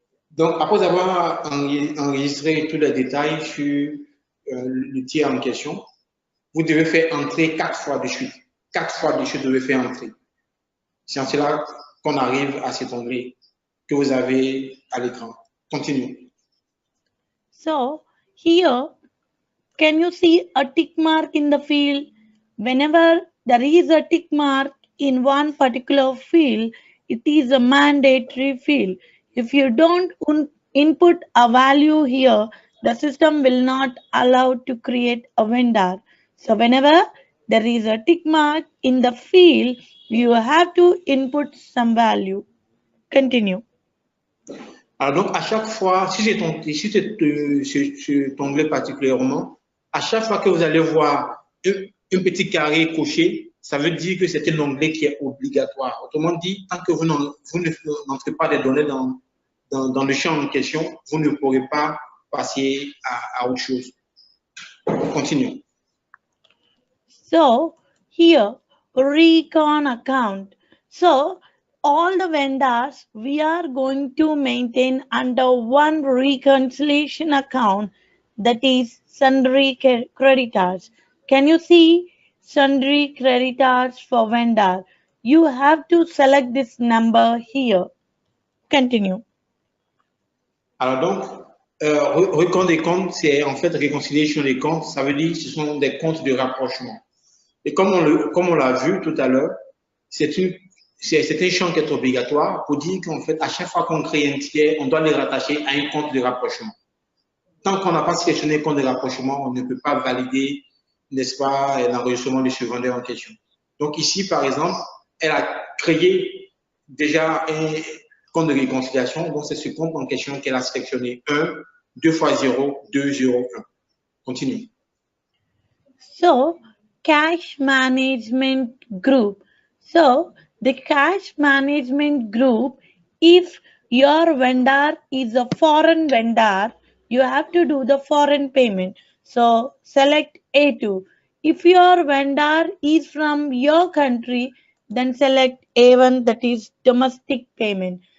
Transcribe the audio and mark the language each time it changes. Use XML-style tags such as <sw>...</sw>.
<fr>Donc, après avoir enregistré tous les détails sur le tiers en question, vous devez faire entrer 4 fois de suite. 4 fois de suite, vous devez faire entrer. C'est en cela qu'on arrive à cet onglet que vous avez à l'écran.</fr> <en>Continue. So, here, can you see a tick mark in the field? Whenever there is a tick mark in one particular field, it is a mandatory field. If you don't input a value here, the system will not allow to create a vendor. So whenever there is a tick mark in the field, you have to input some value. Continue.</en> <fr>Alors donc, à chaque fois, si cet onglet particulièrement, à chaque fois que vous allez voir un petit carré coché, ça veut dire que c'est un onglet qui est obligatoire. Autrement dit, tant que vous n'entrez pas des données dans le champ en question, vous ne pourrez pas passer à autre chose.</fr> <en>Continue. So here, recon account. So all the vendors we are going to maintain under one reconciliation account, that is sundry creditors. Can you see sundry creditors for vendor? You have to select this number here. Continue.</en> <fr>Alors donc, recompte des comptes, c'est en fait réconciliation des comptes, ça veut dire que ce sont des comptes de rapprochement. Et comme on l'a vu tout à l'heure, c'est un champ qui est obligatoire pour dire qu'en fait, à chaque fois qu'on crée un tiers, on doit les rattacher à un compte de rapprochement. Tant qu'on n'a pas sélectionné un compte de rapprochement, on ne peut pas valider, n'est-ce pas, l'enregistrement de ce vendeur en question. Donc ici, par exemple, elle a créé déjà un compte de réconciliation. Donc c'est ce compte en question qu'elle a sélectionné 1, 2 fois 0, 2, 0, 1.</fr> <en>Continue. So, cash management group. So, the cash management group, if your vendor is a foreign vendor, you have to do the foreign payment. So, select A2. If your vendor is from your country, then select A1, that is domestic payment.</en>